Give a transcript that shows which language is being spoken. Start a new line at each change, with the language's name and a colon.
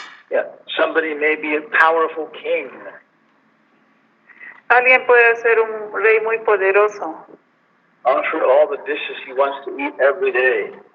English: Yeah, somebody may be a powerful king.
Spanish: Alguien puede ser un rey muy poderoso.
English: Offer all the dishes he wants to eat every day.